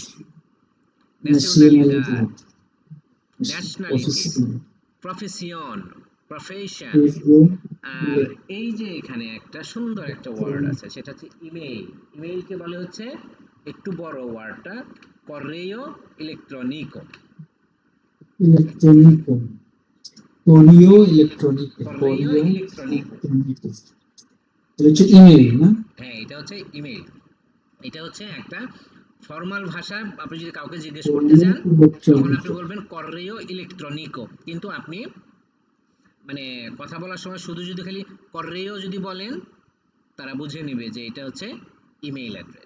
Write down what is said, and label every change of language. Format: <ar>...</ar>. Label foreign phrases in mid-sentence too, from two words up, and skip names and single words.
<es>nacionalidad, nacionalidad,</es> <en>ন্যাশনালিটি,</en> <es>profesión,</es> <en>profession, profession.</en> <es>profesión,</es> <bn>আর এই যে এখানে একটা সুন্দর একটা ওয়ার্ড আছে, সেটা হচ্ছে ইমেইল। ইমেইলকে বলে হচ্ছে একটু বড় ওয়ার্ডটা,</bn> <es>correo electrónico. electrónico, correo electrónico, কর্রেও correo ইলেকট্রনিকো, electrónico.</es> <bn>এটা হচ্ছে ইমেল না? হ্যাঁ এটা হচ্ছে ইমেইল। এটা হচ্ছে একটা ফর্মাল ভাষা। আপনি যদি কাউকে জিজ্ঞেস করতে</bn> <es>Correo</es> <bn>যান, তখন আপনি</bn> <es>electrónico.</es> <bn>বলবেন</bn> <es>correo electrónico.</es> <bn>কিন্তু আপনি মানে কথা বলার সময় শুধু যদি খালি কর্রেও যদি বলেন, তারা বুঝে নেবে যে এটা হচ্ছে ইমেইল অ্যাড্রেস।</bn>